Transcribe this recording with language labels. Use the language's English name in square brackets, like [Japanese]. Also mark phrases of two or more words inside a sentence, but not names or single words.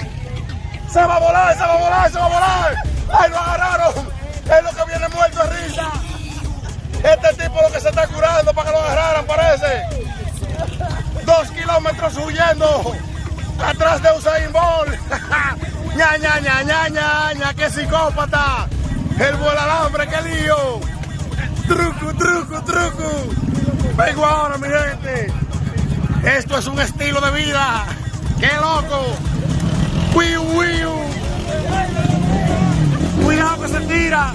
[Spanish] ¡Se va a volar, se va a volar, se va a volar! ¡Ay, lo agarraron! Es lo que viene muerto de risa. Este tipo lo que se está curando para que lo agarraran, parece. 2 kilómetros huyendo atrás de Usain Bolt. ña, ña, ña, ña, ña, ña, qué psicópata. El vuelo alambre, qué lío. Truco, truco, truco. Vengo ahora, mi gente. Esto es un estilo de vida. ¡Qué loco! ¡Wiu, wiu! ¡Cuidado que se tira!